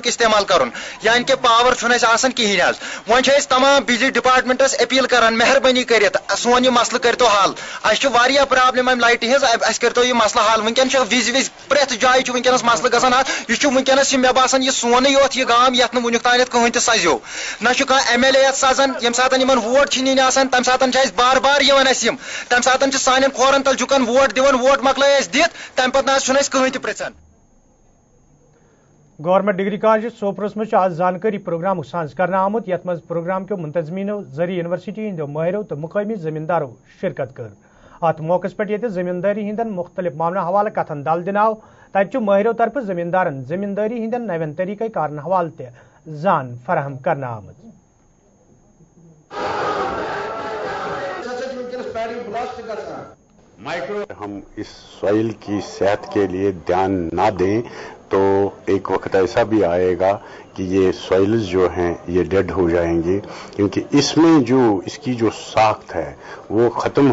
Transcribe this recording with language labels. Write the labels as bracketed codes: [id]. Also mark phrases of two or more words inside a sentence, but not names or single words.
[ks] استعمال کرُن یعنی کہِ پاور چھُنہٕ اَسہِ آسان کِہیٖنۍ حظ وۄنۍ چھِ أسۍ تمام بجلی ڈپارٹمنٹس اپیل کران مہربٲنی کٔرِتھ سون یہِ مسلہٕ کٔرتو حل اَسہِ چھُ واریاہ پرابلم امہِ لایٹہِ ہٕنٛز اَسہِ کٔرتو یہِ مسلہٕ حل وٕنکٮ۪ن چھُ وِزِ پرٛٮ۪تھ جایہِ چھُ وٕنکٮ۪نس مسلہٕ گژھان حظ یہِ چھُ وٕنکٮ۪نس مےٚ باسان یہِ سونٕے یوت یہِ گام یتھ نہٕ وٕنیُک تانٮ۪تھ کٕہٕنۍ تہِ سزیو نہ چھُ کانٛہہ MLA یتھ سزان ییٚمہِ ساتہٕ یِمن ووٹ چھِ نِنۍ آسان تمہِ ساتہٕ چھِ اَسہِ بار بار یِوان اَسہِ یِم تمہِ ساتہٕ چھِ سانٮ۪ن کھورن تل جُکان ووٹ دِوان ووٹ مۄکلٲے اَسہِ دِتھ تمہِ پتہٕ نہ حظ چھُنہٕ اَسہِ کٕہٕنۍ تہِ پرژھان گورنمنٹ ڈگری کالج سوپرس مز آز زانکاری پروگرام سانز کرنا آمت یت مز پروگرام کے منتظمینو ذریعہ یونیورسٹی ہند ماہرو تو مقامی زمیندارو شرکت کر ات موقع پہ یہ زمینداری ہندن مختلف معاملہ حوالہ کتن دل دنو تت ماہرو طرف زمیندارن زمینداری ہندن نوین طریقہ کارن حوالہ تہ زان فراہم کرنا آمت [ur] ہم اس سوائل کی صحت کے لیے دھیان نہ دیں تو ایک وقت ایسا بھی آئے گا کہ یہ سوائلز جو ہیں یہ ڈیڈ ہو جائیں گے کیونکہ اس کی جو ساخت ہے وہ ختم